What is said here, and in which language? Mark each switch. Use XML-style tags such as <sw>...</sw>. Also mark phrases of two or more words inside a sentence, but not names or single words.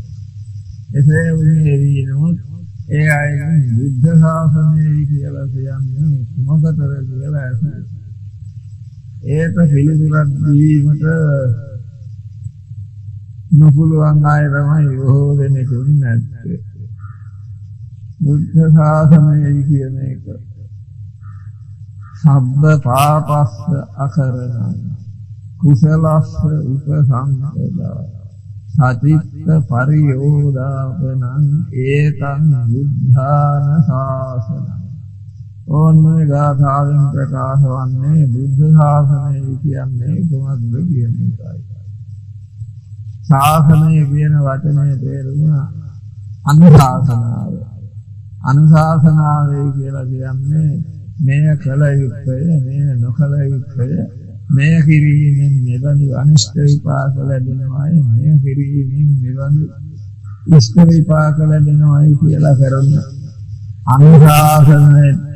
<si>එසේ වුණේ නමුත් ඒ අයගෙන් බුද්ධ ශාසනය කියලා කියන්නේ මොකටද කියලා අහනවා. ඒක පිළිතුරක් දීමට නොපුළුවන් අය තමයි බොහෝ දෙනෙක් නැත්තේ. බුද්ධ ශාසනය කියන එක</si> <pi>සබ්බ පාපස්ස අකරණ කුසලස්ස උපසම්පදා සචිත්ත පරියෝදාපනං ඒතං බුද්ධාන ශාසනං.</pi> <si>ඕන්නේ ගාථාවෙන් ප්‍රකාශ වන්නේ බුද්ධ ශාසනය කියන්නේ කොහොමද කියන එකයි. ශාසනය කියන වචනේ තේරුම අනුශාසනාව. අනුශාසනාව කියලා කියන්නේ මෙය කළ යුත්තේ මෙය නොකළ යුත්තේ මෙය කිරීමෙන් මෙබඳු අනිෂ්ට විපාක ලැබෙනවායි මෙය කිරීමෙන් මෙබඳු ඉෂ්ට විපාක ලැබෙනවායි කියලා කරන අනුශාසනයේ</si>